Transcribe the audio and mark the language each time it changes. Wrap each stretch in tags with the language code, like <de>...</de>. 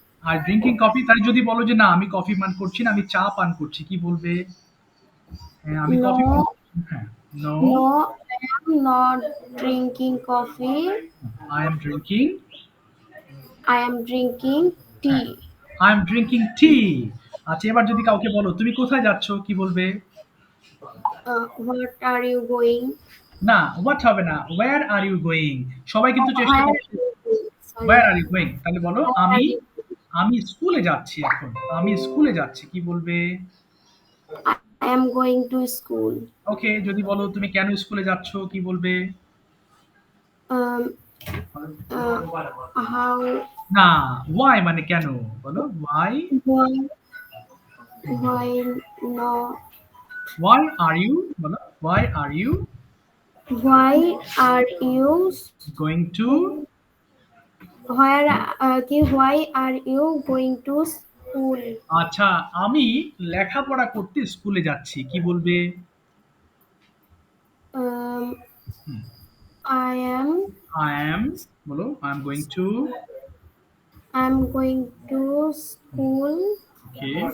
<en>আর drinking coffee,</en> <bn>তাই যদি বলো যে না আমি কফি পান করছি না, আমি চা পান করছি, কি বলবে? হ্যাঁ, আমি কফি পান</bn> <en>No,</en> <bn>করছি। হ্যাঁ, no,</bn> <en>no, I am not drinking coffee. I am drinking I am drinking</en> <bn>হ্যাঁ,</bn> <en>tea. I am drinking tea.</en> <bn>আচ্ছা, এবার যদি কাউকে বলো তুমি কোথায় যাচ্ছ, কি বলবে?</bn> <en>What are you going?</en> <bn>না, হোয়াট হবে না,</bn> <en>Where are you going.</en> <bn>সবাই কিন্তু চেষ্টা</bn> <en>Where are</en> <bn>করছে,</bn> <en>you going? Sorry. Where are you going. তাহলে বলো Where</en> <bn>আমি</bn> <en>are you going?</en> <bn>আমি স্কুলে যাচ্ছি এখন, আমি স্কুলে যাচ্ছি, কি বলবে?</bn> <en>I am going to school.</en> <bn>ওকে, যদি বলো তুমি কেন স্কুলে যাচ্ছ, কি বলবে?</bn> <en>Um, how,</en> <bn>না, ওয়াই মানে কেন, বলো Y.</bn> <en>why, why not? Why are you, বলো why are you Why are you? Going to? Why are you going to school?</en> <bn>আচ্ছা, আমি লেখাপড়া করতে স্কুলে যাচ্ছি, কি বলবে? Um, hmm,</bn> <en>I am. I am, বলো I am going to. I'm going to school okay,</en>